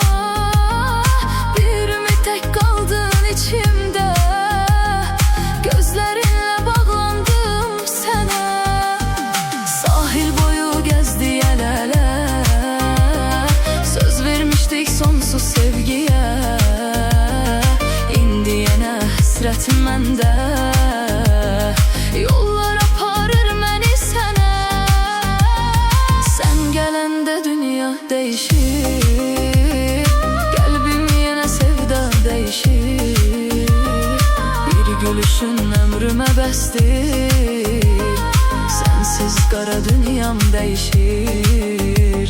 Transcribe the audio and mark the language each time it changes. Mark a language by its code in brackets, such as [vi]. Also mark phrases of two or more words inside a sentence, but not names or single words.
[tr] Bir mi tek kaldın içimde, gözlerinle bağlandım sana. Sahil boyu gezdi el ele, söz vermiştik sonsuz sevgiye. [az] İndi yine hasretim mende, yollar aparır məni sənə. Sən gələndə dünya değişir, qəlbim yenə sevda değişir. Bir gülüşün ömrümə bəsdir, sensiz qara dünyam değişir.